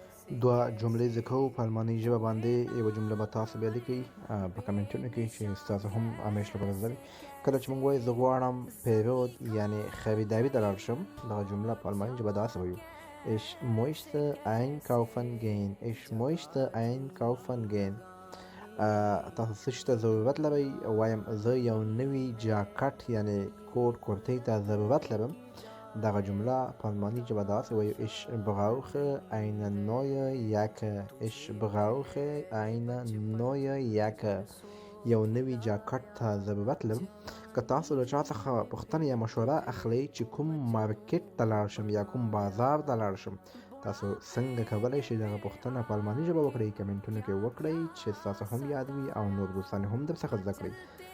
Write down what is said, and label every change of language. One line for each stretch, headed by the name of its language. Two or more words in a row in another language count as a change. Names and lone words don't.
Pashto: دوه جملې زده کوو په الماني ژبه باندې. یوه جمله به تاسو بیا لیکئ په کمنټونو کې چې ستاسو هم همیش لپاره زده وي. کله چې موږ وایو زه غواړم پیرود یعنې خریداري ته لاړ شم، دغه جمله په الماني ژبه داسې وایو:
German: Ich möchte einkaufen gehen. Ich möchte einkaufen gehen.
Pashto: تاسو څه شي ته ضرورت لرئ؟ وایم زه یو نوي جاکټ یعنې کوټ کورتۍ ته ضرورت لرم. دغه جمله په الماني ژبه داسې وایو:
German: Ich brauche eine neue Jacke. Ich brauche eine neue Jacke.
Pashto: یو نوي جاکټ ته ضرورت لرم. که تاسو له چا څخه پوښتنه یا مشوره اخلئ چې کوم مارکیټ ته لاړ شم یا کوم بازار ته لاړ شم، تاسو څنګه کولی شئ دغه پوښتنه په الماني ژبه وکړئ؟ کمنټونو کې وکړئ چې ستاسو هم یاد وي او نور دوستان هم درڅخه زده کړئ.